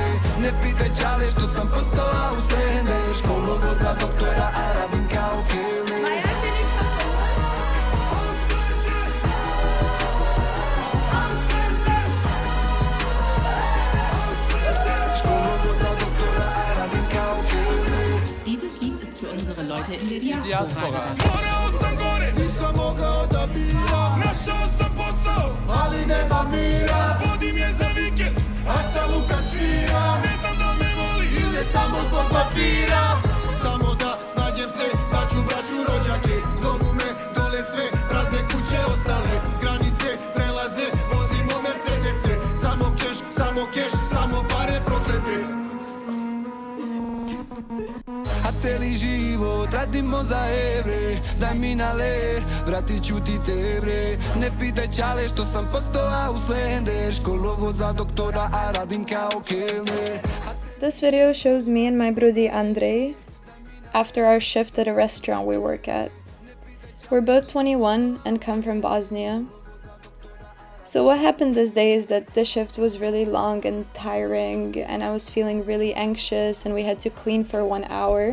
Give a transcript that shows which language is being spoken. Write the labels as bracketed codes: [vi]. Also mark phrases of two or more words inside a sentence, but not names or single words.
[sr] Ne pitaj čale što sam postao Auslender, školovo za doktora, a radim kao kelner. Školovo za doktora, a radim kao kelner. [de] Dieses Lied ist für unsere Leute in der Diaspora. [sr] Morao sam gore, nisam mogao da biram. Našao sam posao, ali nema mira. Vodim je za vikend, Aca Luka svira. Ne znam da me voli, ili je samo zbog papira. Samo da snađem se, zvaću braću rođake. Zovu me dole sve, prazne kuće ostale. Granice prelaze, vozimo Mercedese. Samo keš, samo pare proklete. A cijeli život radimo za evre, daj mi na ler, vratit ću ti te bre. Ne pitaj čale što sam postao Auslender, školovo za doktora, a radim kao kelner. [en] This video shows me and my brudi Andrej after our shift at a restaurant we work at. We're both 21 and come from Bosnia. So what happened this day is that the shift was really long and tiring, and I was feeling really anxious, and we had to clean for 1 hour.